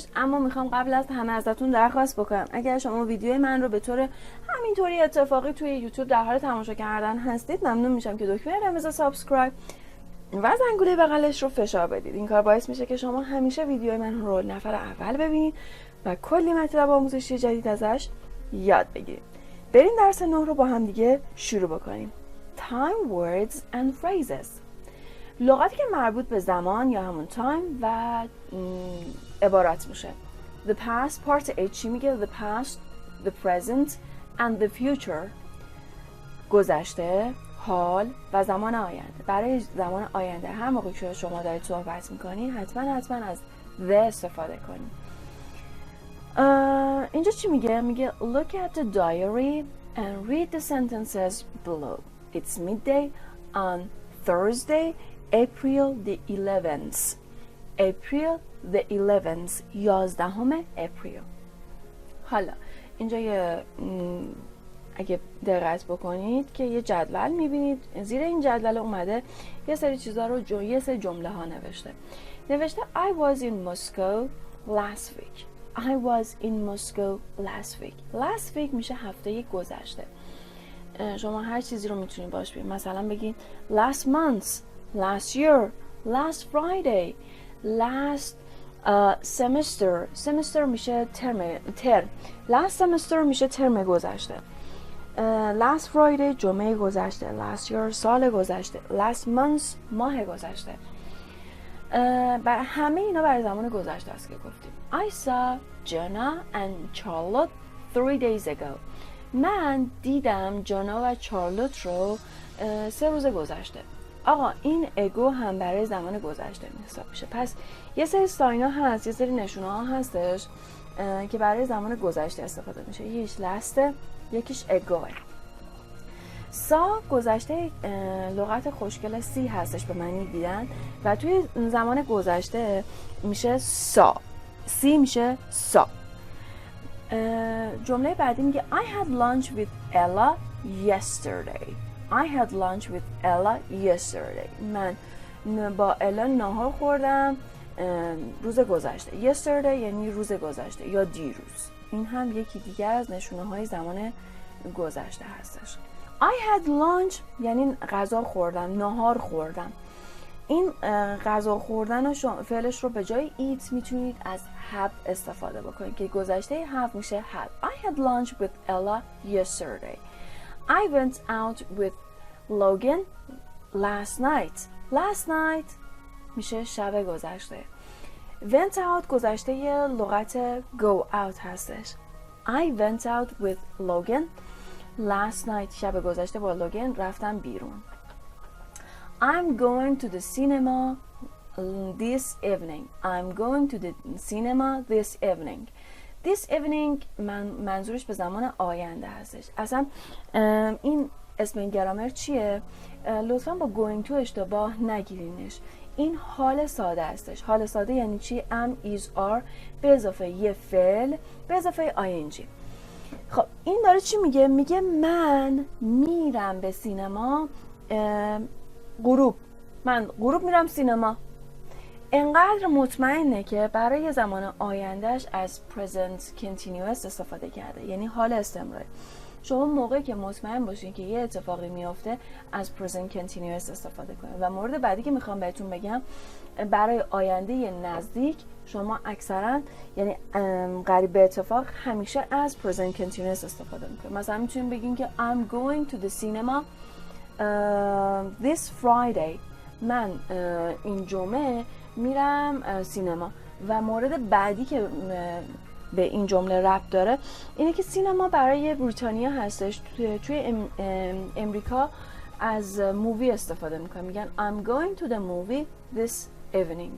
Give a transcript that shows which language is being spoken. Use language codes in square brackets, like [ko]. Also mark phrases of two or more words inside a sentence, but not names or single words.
[fa] اما میخوام قبل از همه ازتون درخواست بکنم اگر شما ویدیوی من رو به طور همینطوری اتفاقی توی یوتیوب در حال تماشا کردن هستید، ممنون میشم که دکمه قرمز سابسکرایب و زنگوله بغلش رو فشار بدید. این کار باعث میشه که شما همیشه ویدیوی من رو نفر اول ببینید و کلی مطلب آموزشی جدید ازش یاد بگیریم. بریم درس 9 رو با هم دیگه شروع بکنیم. [en] Time, words and phrases. [fa] لغاتی که مربوط به زمان یا همون time و عبارات میشه. [en] The past part A [fa] چی میگه؟ [en] The past, the present and the future. [fa] گذشته، حال و زمان آینده. برای زمان آینده هر موقع که شما دارید صحبت میکنید حتما از the استفاده کنید. اینجا چی میگه؟ میگه [en] look at the diary and read the sentences below. It's midday on Thursday, April the 11th. April the 11th. 11 اپریل. [fa] حالا اینجا اگه دقت بکنید که یه جدول میبینید، زیر این جدول اومده یه سری چیزا رو یه سری جمله ها نوشته [en] I was in Moscow last week. I was in Moscow last week. Last week [fa] میشه هفته گذشته. شما هر چیزی رو میتونید باش بگید. مثلا بگید [en] last month, last year, last Friday, last semester. [fa] semester میشه ترم. [en] last semester [fa] میشه ترم گذشته. [en] last Friday [fa] جمعه گذشته. [en] last year [fa] سال گذشته. [en] last month [fa] ماه گذشته. برای همه اینا برای زمان گذشته است که گفتیم. [en] I saw Jenna and Charlotte 3 days ago. [fa] من دیدم جانا و چارلوت رو 3 روز گذشته. آقا این اگو هم برای زمان گذشته حساب میشه. پس یه سری ساینا هست، یه سری نشونه ها هستش که برای زمان گذشته استفاده میشه. یکیش لسته، یکیش اگوه. سا گذشته لغت خوشگل سی هستش به معنی دیدن و توی زمان گذشته میشه سا. سی میشه سا. جمله بعدی میگه [en] I had lunch with Ella yesterday. I had lunch with Ella yesterday. [fa] من با الا ناهار خوردم روز گذشته. yesterday یعنی روز گذشته یا دیروز. این هم یکی دیگر از نشونه های زمان گذشته هستش. [en] I had lunch [fa] یعنی غذا خوردم، ناهار خوردم. این غذا خوردن و فعلش رو به جای eat میتونید از have استفاده بکنید که گذشته have میشه had. [en] I had lunch with Ella yesterday. I went out with Logan last night. Last night [fa] میشه شب گذشته. [en] went out [fa] گذشته یه لغت [en] go out [fa] هستش. [en] I went out with Logan last night. [fa] شب گذشته با لوگن رفتم بیرون. [en] I'm going to the cinema this evening. I'm going to the cinema this evening. This evening [fa] منظورش به زمان آینده هستش. اصلا این اسم این گرامر چیه؟ لطفاً با [en] going to [fa] اشتباه نگیرینش. این حال ساده هستش. حال ساده یعنی چی؟ [en] am, is, are [fa] به اضافه یه فعل به اضافه ing. خب این داره چی میگه؟ میگه من میرم به سینما من غروب میرم سینما. انقدر مطمئنه که برای زمان آیندهش از [en] present continuous [fa] استفاده کرده، یعنی حال استمراری. شما موقعی که مطمئن باشین که یه اتفاقی میافته از [en] present continuous [fa] استفاده کنید. و مورد بعدی که میخوام بهتون بگم برای آینده نزدیک شما اکثرا یعنی قریب به اتفاق همیشه از [en] present continuous [fa] استفاده میکنید. مثلا میتونید بگین که [en] I'm going to the cinema this Friday. [fa] من این جمعه میرم سینما. و مورد بعدی که به این جمله ربط داره اینه که سینما برای بریتانیا هستش. توی امریکا از مووی استفاده میکنن، میگن [en] I'm going to the movie this evening.